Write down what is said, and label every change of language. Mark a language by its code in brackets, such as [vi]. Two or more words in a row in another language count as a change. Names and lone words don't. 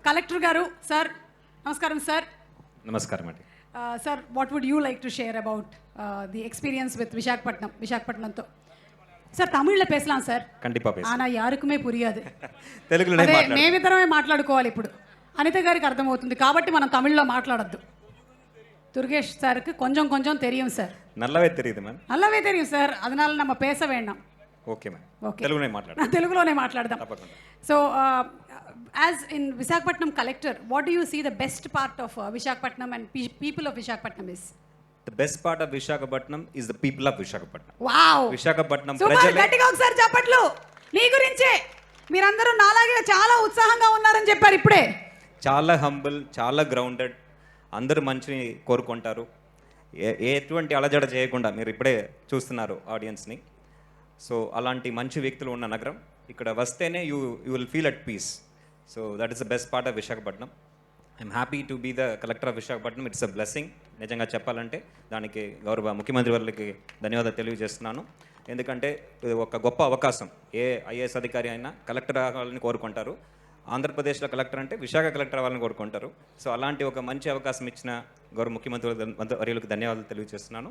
[te] కలెక్టర్ గారు సార్, నమస్కారం సార్. నమస్కారం అండి. సార్, [en] what would you like to share about the experience with విశాఖపట్నంతో? [ta] சார் தமிழில் பேசலாம் சார். கண்டிப்பாக பேசலாம். ஆனால் யாருக்குமே புரியாது. [te] తెలుగులోనే అదే మాట్లాడాలి. మేమిద్దరమే మాట్లాడుకోవాలి ఇప్పుడు. అనిత గారికి అర్థమవుతుంది కాబట్టి మనం తమిళ్లో మాట్లాడొద్దు. [ta] துர்கேஷ் சாருக்கு கொஞ்சம் கொஞ்சம் தெரியும் சார். [te] నల్లవే తెలియదు మ్యామ్. [ta] நல்லாவே தெரியும் சார். அதனால நம்ம பேச வேண்டாம். [te] ఓకే మ్యామ్. ఓకే, తెలుగులోనే మాట్లాడాలి. తెలుగులోనే మాట్లాడదాం. తప్పకుండా. [en] సో as in Visakhapatnam collector, what do you see the best part of Visakhapatnam and people of Visakhapatnam is? The best part of Visakhapatnam is the people of Visakhapatnam. [te] వావ్, విశాఖపట్నం సూపర్. ప్రజలే. గట్టిగా ఒకసారి చప్పట్లు. మీ గురించే మీరందరూ నాలాగే చాలా ఉత్సాహంగా ఉన్నారని చెప్పారు ఇప్పుడే. చాలా హంబుల్, చాలా గ్రౌండెడ్, అందరూ మంచిని కోరుకుంటారు. ఎటువంటి అలజడ చేయకుండా మీరు ఇప్పుడే చూస్తున్నారు ఆడియన్స్ని. సో అలాంటి మంచి వ్యక్తులు ఉన్న నగరం. ఇక్కడ వస్తేనే [en] you will feel at peace. so that is the best part of విశాఖపట్నం. I'm happy to be the collector of విశాఖపట్నం. it's a blessing. [te] నిజంగా చెప్పాలంటే దానికి గౌరవ ముఖ్యమంత్రి వారికి ధన్యవాదాలు తెలియజేస్తున్నాను. ఎందుకంటే ఇది ఒక గొప్ప అవకాశం. ఏ ఐఏఎస్ అధికారి అయినా కలెక్టర్ అవ్వాలని కోరుకుంటారు. ఆంధ్రప్రదేశ్లో కలెక్టర్ అంటే విశాఖ కలెక్టర్ అవ్వాలని కోరుకుంటారు. సో అలాంటి ఒక మంచి అవకాశం ఇచ్చిన గౌరవ ముఖ్యమంత్రి వర్యులకు ధన్యవాదాలు తెలియజేస్తున్నాను.